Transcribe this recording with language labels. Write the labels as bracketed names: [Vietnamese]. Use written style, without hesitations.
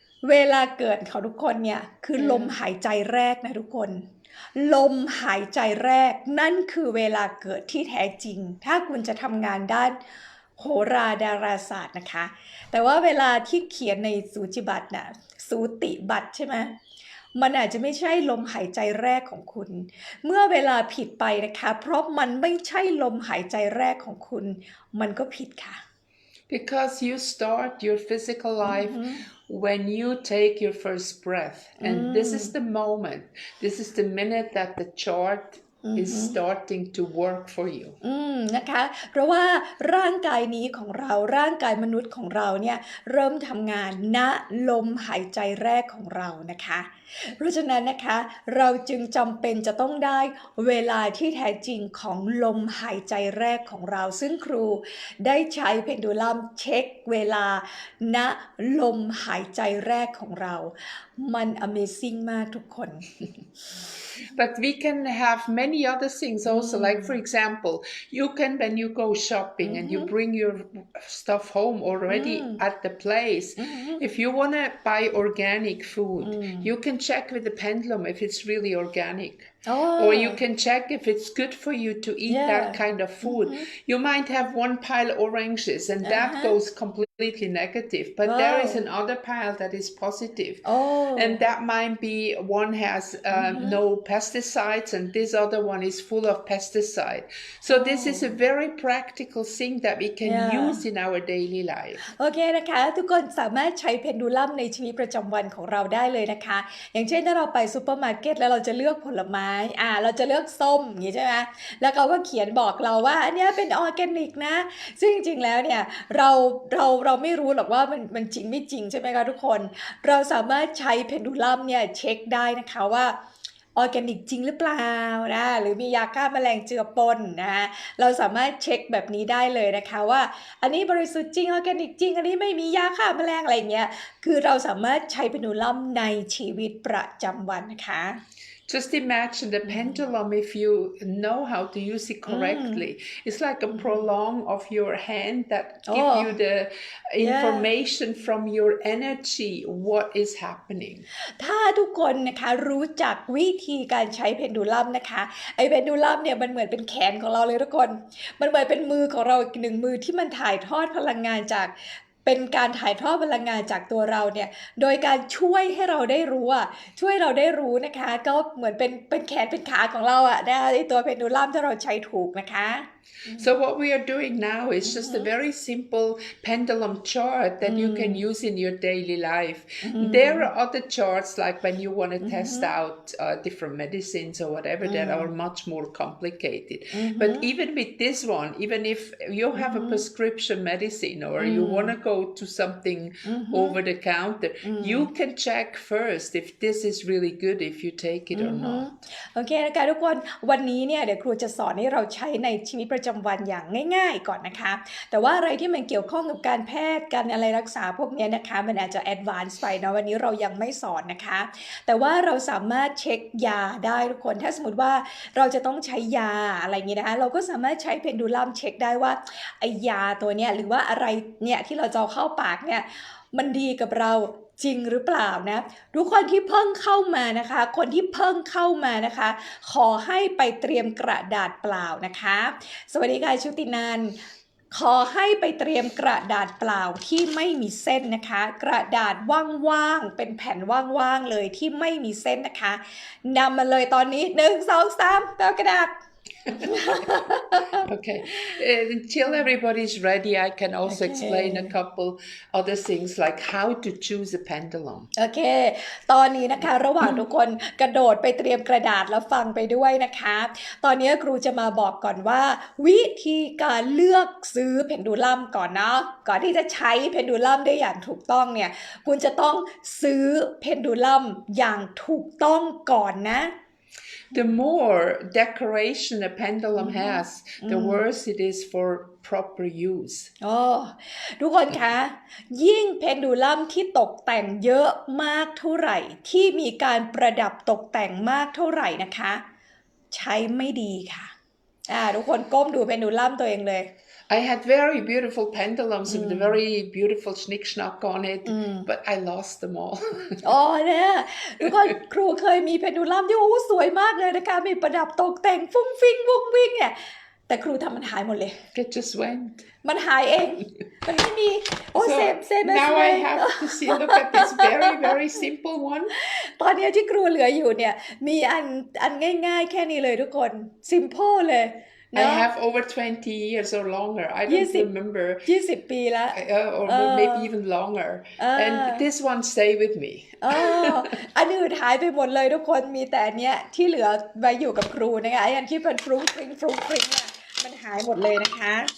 [Thai] เวลาเกิดของทุกคนเนี่ยคือลมหายใจแรกนะทุกคนลมหายใจแรกนั่นคือเวลาเกิดที่แท้จริงถ้าคุณจะทำงานด้านโหราดาราศาสตร์นะคะแต่ว่าเวลาที่เขียนในสูจิบัตรน่ะสูติบัตรใช่ไหมมันอาจจะไม่ใช่ลมหายใจแรกของคุณเมื่อเวลาผิดไปนะคะเพราะมันไม่ใช่ลมหายใจแรกของคุณมันก็ผิดค่ะ [English] Because you start your physical life when you take your first breath. And this is the moment. This is the minute that the chart is starting to work for you. [Thai] นะคะเพราะว่าร่างกายนี้ของเราร่างกายมนุษย์ของเราเนี่ยเริ่มทำงานณลมหายใจแรกของเรานะคะเพราะฉะนั้นนะคะเราจึงจำเป็นจะต้องได้เวลาที่แท้จริงของลมหายใจแรกของเราซึ่งครูได้ใช้เพนดูลัมเช็คเวลาณลมหายใจแรกของเรามัน Amazing มากทุกคน [English] But we can have many other things also. Like, for example, you can, when you go shopping and you bring your stuff home already at the place, if you want to buy organic food, you can check with the pendulum if it's really organic. Or you can check if it's good for you to eat that kind of food. You might have one pile oranges and that goes completely negative, but there is another pile that is positive. And that might be one has no pesticides and this other one is full of pesticide. So this is a very practical thing that we can use in our daily life. [Thai] โอเคนะคะทุกคนสามารถใช้เพนดูลัมในชีวิตประจำวันของเราได้เลยนะคะอย่างเช่นถ้าเราไปซูเปอร์มาร์เก็ตแล้วเราจะเลือกผลไม้เราจะเลือกส้มอย่างนี้ใช่ไหมแล้วเขาก็เขียนบอกเราว่าอันนี้เป็นออร์แกนิกนะซึ่งจริงๆแล้วเนี่ยเราไม่รู้หรอกว่ามันจริงไม่จริงใช่ไหมคะทุกคนเราสามารถใช้เพนดูลัมเนี่ยเช็คได้นะคะว่า ออร์แกนิกจริงหรือเปล่านะหรือมียาฆ่าแมลงเจือปนนะเราสามารถเช็คแบบนี้ได้เลยนะคะว่าอันนี้บริสุทธิ์จริงออร์แกนิกจริงอันนี้ไม่มียาฆ่าแมลงอะไรเงี้ยคือเราสามารถใช้เพนดูลัมในชีวิตประจำวันนะคะ [English] Just imagine the pendulum, if you know how to use it correctly. It's like a prolong of your hand that give you the information from your energy, what is happening. [Thai] ถ้าทุกคนนะคะรู้จักวิธีการใช้เพนดูลัมนะคะไอเพนดูลัมเนี่ยมันเหมือนเป็นแขนของเราเลยทุกคนมันเหมือนเป็นมือของเราอีกหนึ่งมือที่มันถ่ายทอดพลังงานจากเป็นการถ่ายทอดพลังงานจากตัวเราเนี่ยโดยการช่วยให้เราได้รู้ช่วยเราได้รู้นะคะก็เหมือนเป็นแขนเป็นขาของเรานะคะไอตัวเพนดูลัมถ้าเราใช้ถูกนะคะ [English] So what we are doing now is just a very simple pendulum chart that you can use in your daily life. There are other charts like when you want to test out different medicines or whatever that are much more complicated. But even with this one, even if you have a prescription medicine or you want to go to something over the counter, you can check first if this is really good if you take it or not. [Thai] โอเคนะคะทุกคนวันนี้เนี่ยเดี๋ยวครูจะสอนให้เราใช้ในชีวิตประจำวันอย่างง่ายๆก่อนนะคะแต่ว่าอะไรที่มันเกี่ยวข้องกับการแพทย์การอะไรรักษาพวกนี้นะคะมันอาจจะแอดวานซ์ไปนะวันนี้เรายังไม่สอนนะคะแต่ว่าเราสามารถเช็คยาได้ทุกคนถ้าสมมติว่าเราจะต้องใช้ยาอะไรอย่างนี้นะคะเราก็สามารถใช้เพนดูลัมเช็คได้ว่าไอยาตัวเนี้ยหรือว่าอะไรเนี่ยที่เราจะเอาเข้าปากเนี่ย มันดีกับเราจริงหรือเปล่านะทุกคนที่เพิ่งเข้ามานะคะคนที่เพิ่งเข้ามานะคะขอให้ไปเตรียมกระดาษเปล่านะคะสวัสดีค่ะชุตินันท์ขอให้ไปเตรียมกระดาษเปล่าที่ไม่มีเส้นนะคะกระดาษว่างๆเป็นแผ่นว่างๆเลยที่ไม่มีเส้นนะคะนำมาเลยตอนนี้1 2 3เอากระดาษ [English] Okay. Until everybody's ready, I can also explain a couple other things like how to choose a pendulum. [Thai] โอเค ตอนนี้นะคะระหว่างทุกคนกระโดดไปเตรียมกระดาษแล้วฟังไปด้วยนะคะ ตอนนี้ครูจะมาบอกก่อนว่า วิธีการเลือกซื้อเพนดูลัมก่อนเนาะก่อนที่จะใช้เพนดูลัมได้อย่างถูกต้องเนี่ยคุณจะต้องซื้อเพนดูลัมอย่างถูกต้องก่อนนะ [English] The more decoration a pendulum has, the worse it is for proper use. [Thai] ทุกคนคะ ยิ่งเพนดูลัมที่ตกแต่งเยอะมากเท่าไหร่ที่มีการประดับตกแต่งมากเท่าไหร่นะคะ ใช้ไม่ดีค่ะทุกคนก้มดูเพนดูลัมตัวเองเลย [English] I had very beautiful pendulums with a very beautiful schnick-schnack on it, but I lost them all. [Thai] เนี่ยทุกคนครูเคยมีเพนดูลัมที่สวยมากเลยนะคะมีประดับตกแต่งฟุ้งฟิ้งวุ้งวิ่งเนี่ยแต่ครูทำมันหายหมดเลย [English] It just went. [Thai] มันหายเองมันไม่มีเซม [English] now I have to see look at this very very simple one. [Thai] ตอนนี้ที่ครูเหลืออยู่เนี่ยมีอันง่ายๆแค่นี้เลยทุกคน simple เลย [English] I have over 20 years or longer. I don't remember. [Thai] 20 ปีแล้ว [English] or maybe even longer. And this one stay with me. [Thai] อันอื่นหายไปหมดเลยทุกคนมีแต่อันเนี้ยที่เหลือไว้อยู่กับครูนะคะอันที่เป็นฟรุ้งฟริ้งเนี่ยมันหายหมดเลยนะคะ